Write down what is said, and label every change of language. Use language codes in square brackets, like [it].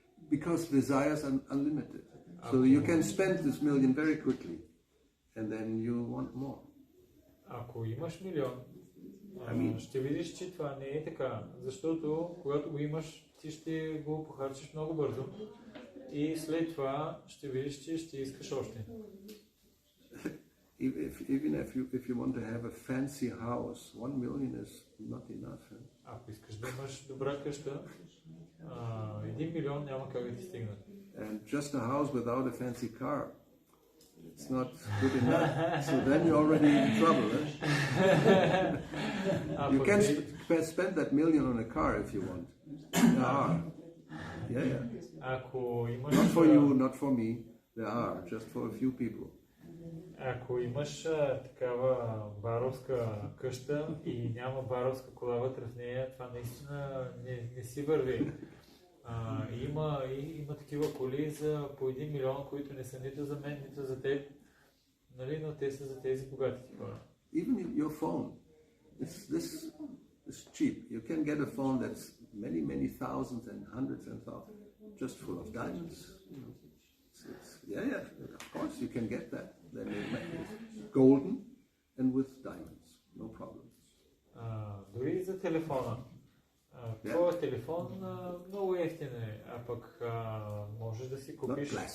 [en] Because desires are unlimited. So you can spend this million very quickly and then you want more. [bg] Ако имаш милион, ще видиш, че това не е така, защото когато го имаш, ти ще го похарчиш много бързо и след това ще видиш, че ще искаш още. [en] Even if you want to have a fancy house, 1 million is not enough. [bg] Ако искаш да имаш добра къща, 1 милион няма как да ти стигне. [en] And just a house without a fancy car, it's not good enough. So then you're already in trouble. You can spend that million on a car if you want. There are. Yeah. [bg] Ако имаш... [en] Not for you, not for me. There are, just for a few people. [bg] Ако имаш такава баровска къща и няма баровска кола вътре в нея, това наистина не си върви. Има такива коли за по 1 милион, които не са нито за мен, нито за теб, нали, но те са за тези богатите хора. [en] Even your phone, this is cheap. You can get a phone that's many thousands and hundreds and thousands, just full of diamonds. Of course you can get that. Then it's golden and with diamonds, no problem. [bg] Дори за телефона. Твоят телефон много ефтин е, а пък можеш да си купиш...